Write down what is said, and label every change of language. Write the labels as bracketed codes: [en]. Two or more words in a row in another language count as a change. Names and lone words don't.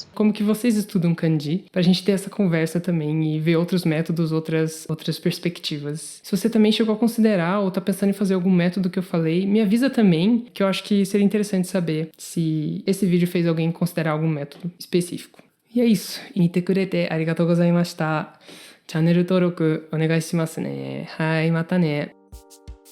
[pt] Como que vocês estudam kanji, pra gente ter essa conversa também e ver outros métodos, outras perspectivas. Se você também chegou a considerar ou tá pensando em fazer algum método que eu falei, me avisa também, que eu acho que seria interessante saber se esse vídeo fez alguém considerar algum método específico. E é isso. [ja] 見てくれてありがとうございました。チャンネル登録お願いしますね。はい、またね。